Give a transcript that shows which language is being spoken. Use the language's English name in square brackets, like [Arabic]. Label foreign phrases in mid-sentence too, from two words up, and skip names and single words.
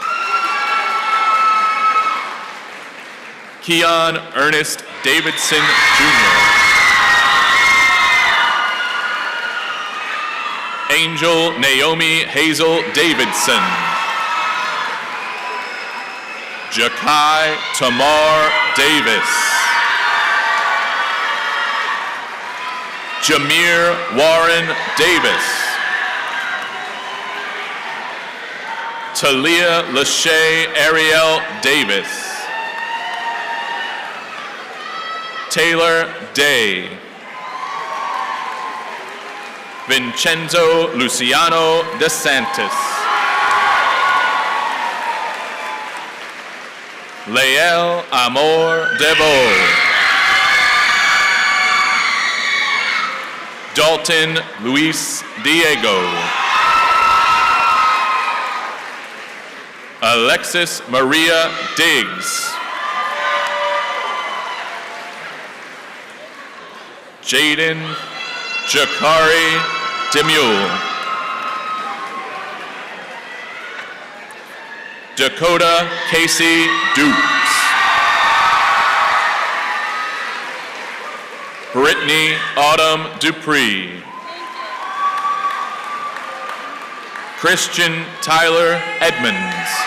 [English] Keon Ernest Davidson Jr. Angel Naomi Hazel Davidson. Jakai Tamar Davis. Jameer Warren Davis. Talia Lachey Ariel Davis. Taylor Day. Vincenzo Luciano DeSantis. Lael Amor Devol. Dalton Luis Diego. Alexis Maria Diggs. Jaden Jakari Demule. Dakota Casey Dukes. Brittany Autumn Dupree. Christian Tyler Edmonds.